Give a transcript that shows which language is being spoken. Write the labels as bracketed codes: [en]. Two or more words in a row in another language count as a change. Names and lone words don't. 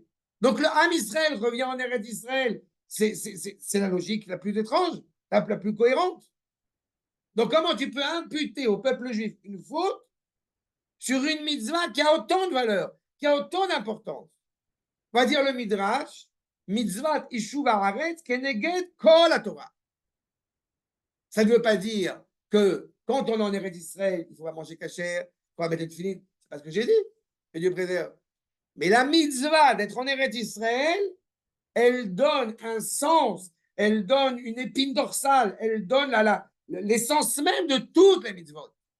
[fr] Donc le Ham Israël revient en Eretz Israël. C'est la logique la plus étrange, la plus cohérente. Donc comment tu peux imputer au peuple juif une faute sur une mitzvah qui a autant de valeur, qui a autant d'importance? Va dire le Midrash, [he] מצוות ישוב הארץ כנגד כל התורה. [fr] Ça ne veut pas dire que quand on est en Eretz Israël, il faut manger kasher, il faut mettre de filin. C'est pas ce que j'ai dit. Que Dieu préserve. Mais la mitzvah d'être en Eretz Israël, elle donne un sens, elle donne une épine dorsale, elle donne l'essence même de toutes les mitzvot.